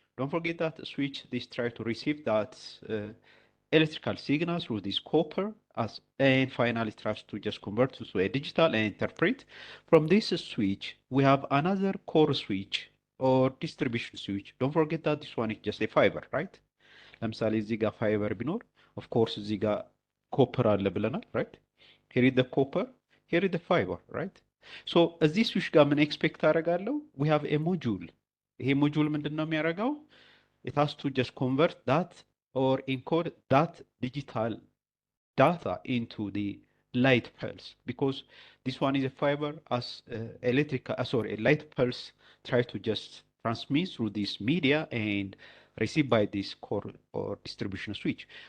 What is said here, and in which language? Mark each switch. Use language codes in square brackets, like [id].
[en] Don't forget that the switch this try to receive that electrical signal through this copper as and finally tries to just convert to a digital and interpret. From this switch, we have another core switch or distribution switch. Don't forget that this one is just a fiber, right? [am] ለምሳሌ እዚህ ጋር ፋይበር ቢኖር [en] of course [am] እዚህ ጋር ኮፐር አለ ብለናል, right? [en] here is the copper, here is the fiber, right? [am] so እዚህ ስዊች ጋር ምን ኤክስፔክት አደርጋለሁ? [en] we have a module. [am] ይሄ ሞጁል ምንድን ነው የሚያደርገው? [en] it has to just convert that or encode that digital data into the light pulse, because this one is a fiber as a light pulse try to just transmit through this media and received by this core or distribution switch.